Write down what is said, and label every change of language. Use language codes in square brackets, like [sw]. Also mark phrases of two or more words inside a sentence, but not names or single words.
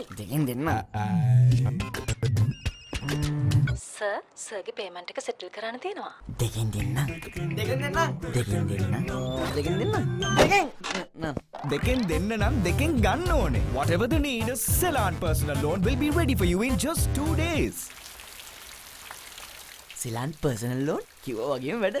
[si] දෙකින් දෙන්නම්. සර්, සර්ගේ පේමන්ට් එක සෙටල් කරන්න තියෙනවා. දෙකින් දෙන්නම්. දෙකෙන් දෙන්නම්. දෙකින් දෙන්නම්. දෙකින් දෙන්නම්. දෙකෙන් දෙන්න නම් දෙකෙන් ගන්න ඕනේ. [en] Whatever the need, a Ceylon personal loan will be ready for you in just 2 days. [si] සිලාන් පර්සනල් ලෝන් කිව්ව වගේම වැඩ.